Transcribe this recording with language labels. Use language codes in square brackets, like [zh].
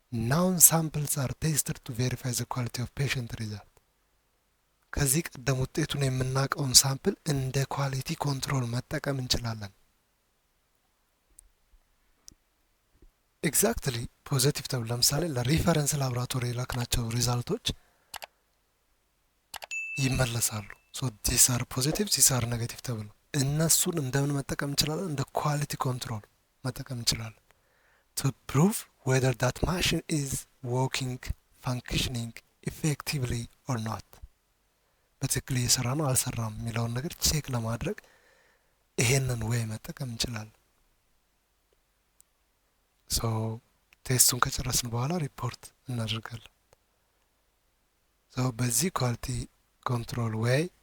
[en] ናውን ሳምፕልስ አር ቴስትድ ቱ ቬሪፋይ ዘ ኳሊቲ ኦፍ ፔሸንት ሪዛልት። [am] ከዚህ ቀደም ውጤቱን የምናውቀውን ሳምፕል እንደ ኳሊቲ ኮንትሮል መጠቀም እንችላለን። ኤግዛክትሊ ፖዚቲቭ ተብሎ ለምሳሌ ለሪፈረንስ ላቦራቶሪ የላክናቸው ሪዛልቶች ይመለሳሉ። [en] ሶ ዲስ አር ፖዚቲቭ ዲስ አር ኔጌቲቭ [am] ተብሎ እነሱን እንደምን መጠቀም እንችላለን? እንደ ኳሊቲ ኮንትሮል መጠቀም እንችላለን። [en] to prove whether that machine is working, functioning effectively or not. [am] በትክክል እየሰራ ነው አልሰራም የሚለውን ነገር ቼክ ለማድረግ ይሄንን ወይ መጠቀም እንችላለን። ሶ ቴስቱን ከጨረስን በኋላ ሪፖርት እናደርጋለን። ሶ በዚህ ኳሊቲ ኮንትሮል ወይ